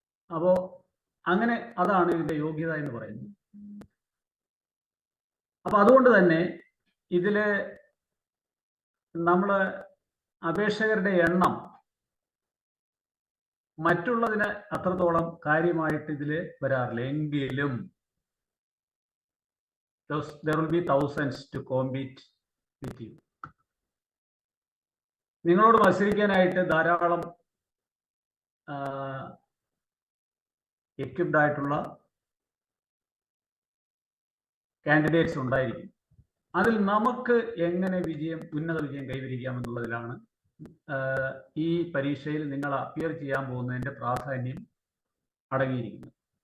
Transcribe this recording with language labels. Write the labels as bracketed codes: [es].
[ml] അപ്പോൾ അങ്ങനെ അതാണ് ഇതിൻ്റെ യോഗ്യത എന്ന് പറയുന്നത്. അപ്പോൾ അതുകൊണ്ട് തന്നെ ഇതിൽ നമ്മൾ അപേക്ഷകരുടെ എണ്ണം മറ്റുള്ളതിന് അത്രത്തോളം കാര്യമായിട്ട് ഇതിൽ വരാറില്ല. എങ്കിലും [en] there will be thousands to compete with you. [ml] നിങ്ങളോട് മത്സരിക്കാനായിട്ട് ധാരാളം എക്വിപ്ഡ് ആയിട്ടുള്ള കാൻഡിഡേറ്റ്സ് ഉണ്ടായിരിക്കും. അതിൽ നമുക്ക് എങ്ങനെ ഉന്നത വിജയം കൈവരിക്കാമെന്നുള്ളതിലാണ് ഈ പരീക്ഷയിൽ നിങ്ങൾ അപ്പിയർ ചെയ്യാൻ പോകുന്നതിൻ്റെ പ്രാധാന്യം അടങ്ങിയിരിക്കുന്നത്.